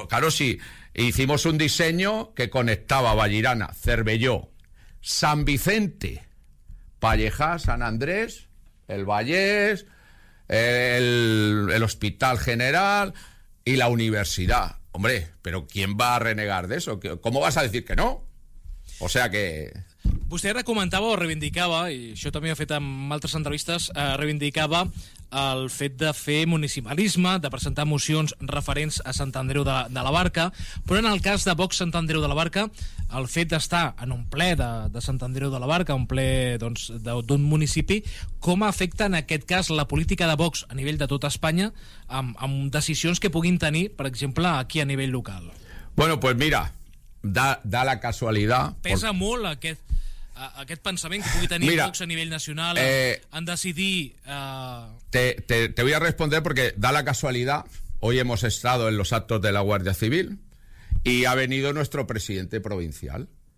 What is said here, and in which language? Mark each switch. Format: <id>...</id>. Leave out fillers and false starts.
<es>Claro, sí, hicimos un diseño que conectaba Vallirana, Cervelló, San Vicente, Pallejá, San Andrés, el Vallés, el Hospital General y la Universidad. Hombre, pero ¿quién va a renegar de eso? ¿Cómo vas a decir que no? O sea que...</es> <ca>Vostè ara comentava o reivindicava, i això també ho he fet en altres entrevistes, reivindicava el fet de fer municipalisme, de presentar mocions referents a Sant Andreu de la Barca, però en el cas de Vox Sant Andreu de la Barca, el fet d'estar en un ple de Sant Andreu de la Barca, un ple doncs, d'un municipi, com afecta en aquest cas la política de Vox a nivell de tota Espanya amb decisions que puguin tenir, per exemple, aquí a nivell local?</ca> <es>Bueno, pues mira, da la casualidad...</es> <ca>Pesa molt aquest... aquest pensament que pugui tenir Vox a nivell nacional en decidir...</ca> <es>Te voy a responder porque da la casualidad, hoy hemos estado en los actos de la Guardia Civil y ha venido nuestro presidente provincial.</es>